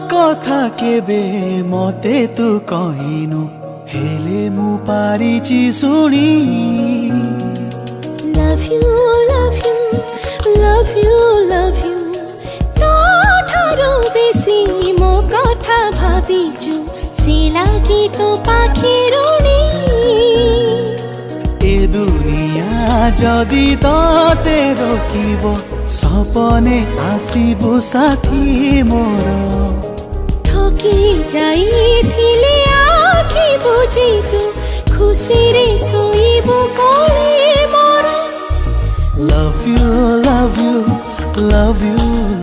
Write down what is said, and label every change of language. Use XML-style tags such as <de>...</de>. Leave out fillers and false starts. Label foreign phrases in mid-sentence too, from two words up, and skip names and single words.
<or>କଥା କେବେ ମତେ ତୁ କହିନୁ, ହେଲେ ମୁଁ ପାରିଛି ଶୁଣି।</or> <en>Love you, love you, love you, love you।</en> <or>ତୋ ଠାରୁ ବେଶୀ ମୋ କଥା ଭାବିଛୁ, ସେଇ ଲାଗି ତୋ ପାଖି ରୁଣି। ଏ ଦୁନିଆ ଯଦି ତତେ ରୋକିବ, ସପନେ ଆସିବୁ ସାଥୀ ମୋର। ଥକି ଯାଇଥିଲେ ଆଖି ବୁଜି ତୁ, ଖୁସିରେ ଶୋଇବୁ କୋଳେ ମୋର।</or> <en>Love you, love you, love you।</en>